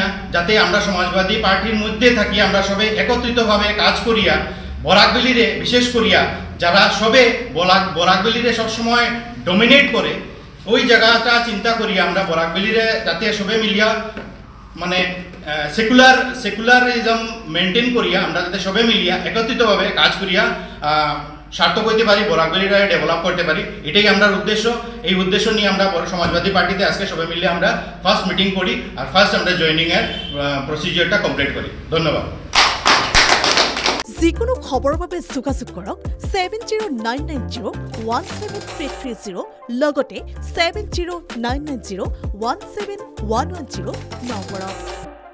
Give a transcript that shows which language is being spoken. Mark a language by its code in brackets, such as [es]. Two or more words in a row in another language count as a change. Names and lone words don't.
[bn] যাতে আমরা সমাজবাদী পার্টির মধ্যে থাকি, আমরা সবাই একত্রিতভাবে কাজ করিয়া বরাক ভ্যালিরে বিশেষ করিয়া যারা সবে বরাক ভ্যালিরে সবসময় ডমিনেট করে ওই জায়গাটা চিন্তা করিয়া আমরা বরাক ভ্যালিরে যাতে সবে মিলিয়া মানে [en] secularism maintain [bn] করিয়া আমরা যাতে সবে মিলিয়া একত্রিতভাবে কাজ করিয়া সার্থক হইতে পারি, বরাক ভ্যালিটা ডেভেলপ করতে পারি, এটাই আমরা উদ্দেশ্য। এই উদ্দেশ্য নিয়ে আমরা সমাজবাদী পার্টিতে আজকে সবাই মিলে আমরা [en] first meeting [bn] করি, আর ফার্স্ট আমরা [en] joining procedure complete [bn] করি। ধন্যবাদ। [as] যিকোনো খবৰৰ বাবে যোগাযোগ কৰক 7099017330 লগতে 7099017110 নম্বৰত।